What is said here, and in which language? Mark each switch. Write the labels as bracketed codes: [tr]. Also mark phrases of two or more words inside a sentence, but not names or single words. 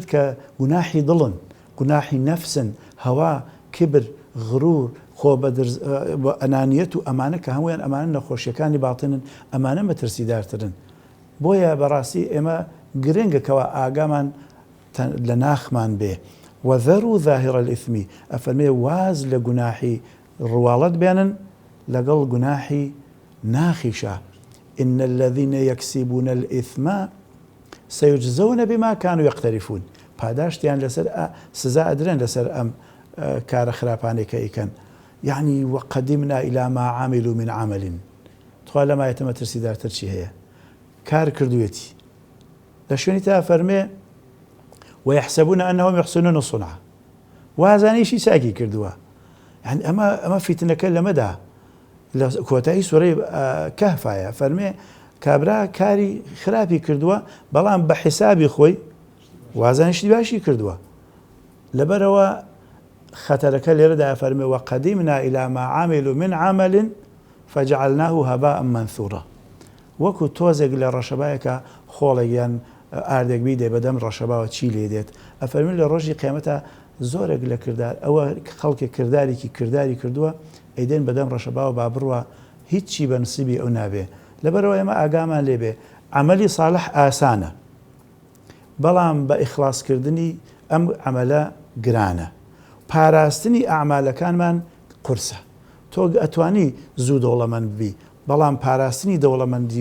[ckb] کە گوناحی دڵن گوناحی نەفسن هەوا کبر غرور خۆ بە ئەنانیەت و ئەمانە کە هەمویان ئەمانە نەخۆشیەکانی باڵتنن ئەمانە مەترسیدارترن بۆیە بەڕاستی ئێمە گرنگەکەوە ئاگامان لە ناخمان بێ [ar] وەذەروا ظاهر الإثم [ckb] ئەفەرمێ واز لە گوناحی ڕواڵەت بێنن لەگەڵ گوناحی ناخیشە [ar] إن الذين يكسبون الإثم سيجزون بما كانوا يقترفون [ckb] پاداشتیان لەسەر سزا ئەدرێن لەسەر ئەم کارە خراپانەی کە ئیکەن [ar] يعني وقدمنا إلى ما عملوا من عمل [ckb] تخوا لەما یەتە مەترسیدارتر چی هەیە کار کردوێتی لە شوێنی تا فەرمێ [ar] ويحسبون أنهم يحسنون صنعا [ckb] وازانیشی چاکی کردووە يعني ئەمە فیتنەکە لەمەدا لە کۆتایی سوورەی کەهفایە فەرمێ کابرا کاری خراپی کردووە بەڵام بە حیسابی خۆی وازانیشی باشی کردووە لەبەرەوە خەتەرەکە لێرەدا فەرمێ [ar] وقدمنا إلى ما عملوا من عمل فجعلناه هباء منثورا [ckb] وەکو تۆزێک لە ڕەشەبایەکە خۆڵێکیان ئاردێک بیدێ بەدەم ڕەشەباوە چی لێ دێت ئەفەرمێ لە ڕۆژی قیامەتە زۆرێک لە کردار ئەوە خەڵکێک کرداری کردووە ئەیدێن بەدەم ڕەشەباوە با بڕوە هیچی بە نسیبی ئەو نابێ لەبەرەوە ئێمە ئاگامان لێبێ عەمەلی ساڵح ئاسانە بەڵام بە ئیخلاسکردنی ئەم عەمەلە گرانە پاراستنی ئەعمالەکانمان قورسە تۆ ئەتوانی زوو دەوڵەمەند ببی بەڵام پاراستنی دەوڵەمەندی